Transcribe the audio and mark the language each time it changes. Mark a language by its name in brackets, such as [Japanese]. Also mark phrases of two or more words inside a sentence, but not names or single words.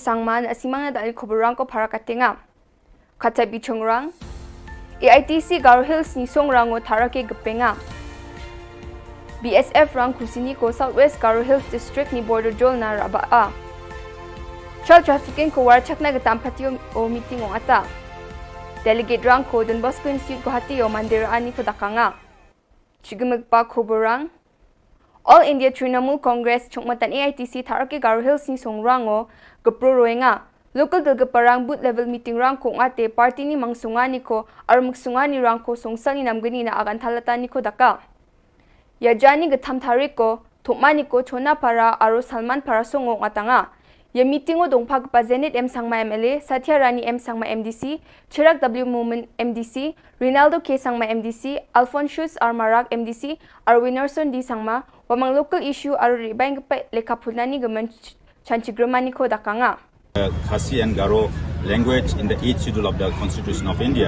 [Garo] Sangman asimang na dahil kuburang ko para katinga. Kata bichongrang, AITC Garo Hills ni songrang o tarake gapenga. BSF rang kusini ko Southwest Garo Hills District ni Border Jol na rabaa. [English] Child trafficking [Garo] ko warchak na gatampati o meeting o ata. Delegate rang ko Don Bosco Institute ko hati o mandiraan ni ko dakanga. Chigumagpa kuburang, All India Trinamool Congress chungmatan AITC Tarake Garo Hills ni songrango gapro roenga local dalga parang [English] boot level meeting [Garo] rang kung ate party ni mangsungani ko ar magsungani rang ko songsal ni namgani na agan talatan ni ko daka yajani gatham tharik ko thomani ko chona para aro Salman para songong atanga ya meeting o dongphag pa Zenit M Sangma MLA Satya Rani M Sangma MDC Chirag W Moment MDC Rinaldo K Sangma MDC Alphonsus R Marak MDC ar Winnerson D Sangma wamang [English] local issue [Garo] aro ribang pa lekapulani gaman chanchigramani ko dakanga [English] Khasi and Garo language in the 8th schedule of the Constitution of India.